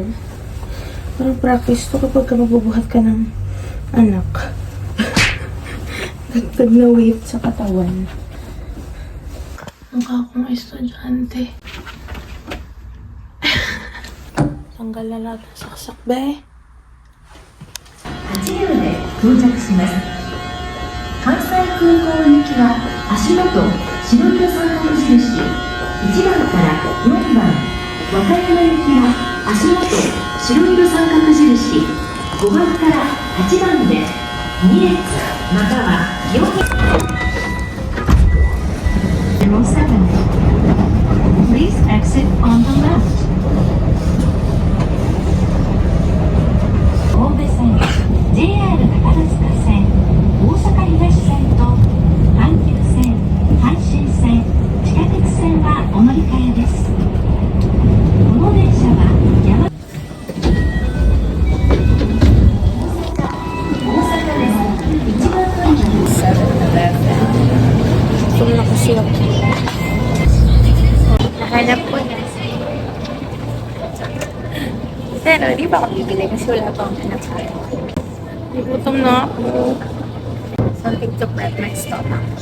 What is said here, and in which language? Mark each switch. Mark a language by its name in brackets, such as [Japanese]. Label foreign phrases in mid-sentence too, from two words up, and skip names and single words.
[Filipino] Parang practice to kapag mabubuhat ka ng anak. Dagdag na weight sa katawan. Mukha akong estudyante. Tanggal na lahat ng saksak, be. [Japanese] 8 秒で到着します。関西空港行きは足元白色三角印1番から4番、和歌山行きは足元白色三角印5番から8番で2列または4列。07 [English] Please exit on the left. [Japanese] 神戸線 JR 宝塚線大阪東線と阪急線阪神線地下鉄線はお乗り換えです。この電車は大阪です。1番乗り場です。 [Filipino] 7-Eleven. Gutom na kasi ako. Nahanap ko na. Pero di ba ako bibili kasi wala pa akong hanap. Gutom na ako. [English] Something to prep my stomach.